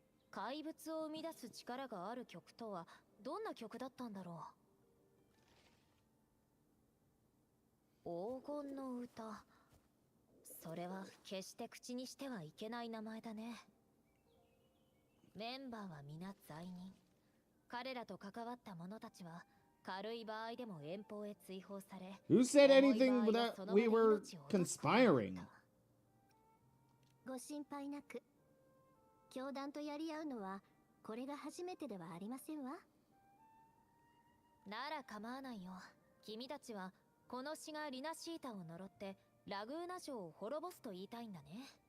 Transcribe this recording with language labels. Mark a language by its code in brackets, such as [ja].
[ja] 怪物を生み出す力がある曲とはどんな曲だったんだろう。黄金の歌。それは決して口にしてはいけない名前だね。メンバーは皆罪人。彼らと関わった者たちは軽い場合でも遠方へ追放され。 [en] Who said anything that we were conspiring? [ja] ご心配なく。教団とやり合うのはこれが初めてではありませんわ。なら構わないよ。君たちはこの詩がリナシータを呪ってラグーナ城を滅ぼすと言いたいんだね。